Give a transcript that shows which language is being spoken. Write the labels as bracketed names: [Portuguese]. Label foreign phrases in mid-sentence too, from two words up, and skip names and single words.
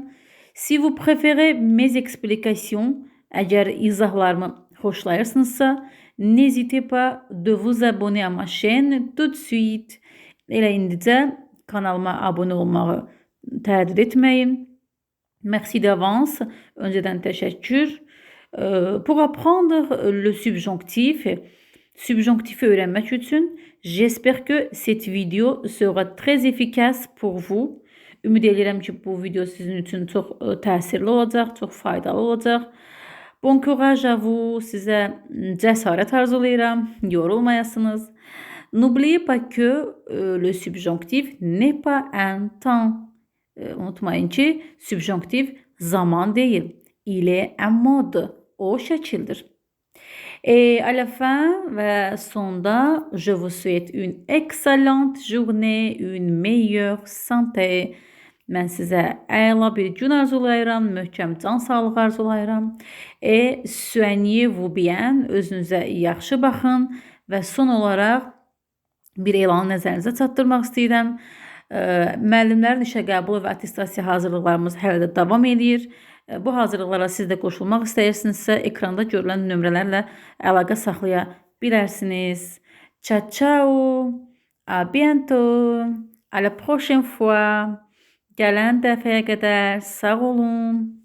[French] Si vous préférez mes explications, [Azerbaijani] əgər izahlarımı xoşlayırsınızsa, [French] n'hésitez pas de vous abonner à ma chaîne tout de suite. [Azerbaijani] Elə indicə kanalıma abunə olmağı tərəddüd etməyin. [French] Merci d'avance, [Turkish] önceden teşekkür. [French] Pour apprendre le subjonctif, [Turkish] subjonctifi öğrenmek için, [French] j'espère que cette vidéo sera très efficace pour vous. [Azerbaijani] Ümid edirəm ki, bu video sizin üçün çox təsirli olacaq, çox faydalı olacaq. [French] Bon courage à vous, [Azerbaijani] sizə cəsarət arzulayıram, yorulmayasınız. [French] N'oubliez pas que le subjonctif n'est pas un temps. [Azerbaijani] Unutmayın ki, subjonctif zaman değil. [French] Il est un mode. [Azerbaijani] O şəkildir. [French] Et à la fin [Azerbaijani] və sonda, [French] je vous souhaite une excellente journée, une meilleure santé. [Azerbaijani] Mən sizə əla bir gün arzulayıram, möhkəm can sağlığı arzulayıram. [French] Et soignez-vous bien, [Azerbaijani] özünüzə yaxşı baxın və son olaraq bir elanı nəzərinizə çatdırmaq istəyirəm. Müəllimlərin işə qəbulu və attestasiya hazırlıqlarımız hələ də davam edir. Bu hazırlıqlara siz də qoşulmaq istəyirsinizsə, ekranda görülən nömrələrlə əlaqə saxlaya bilərsiniz. [Italian] Ciao, ciao, [French] à bientôt, à la prochaine fois. [Azerbaijani] Gələn dəfəyə qədər sağ olun.